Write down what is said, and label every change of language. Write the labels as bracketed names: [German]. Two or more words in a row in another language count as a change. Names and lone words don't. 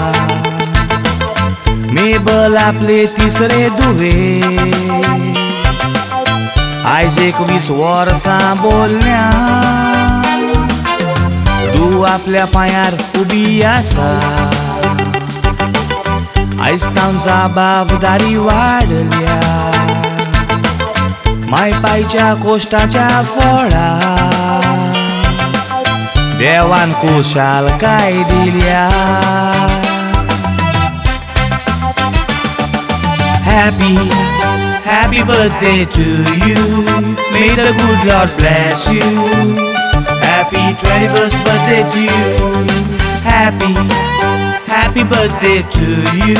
[Konkani] Mable आपले तिसरे दुवे, आयज 21 वर्सां बोलल्या. तूं आपल्या पांयार उबी आसा, आयज तांव जबाबदारी वाडल्या. माय पायच्या कोश्टाच्या फळा देवान कुशालकाय दिल्या. [English] Happy, happy birthday to you. May the good Lord bless you. Happy 21st birthday to you. Happy, happy birthday to you.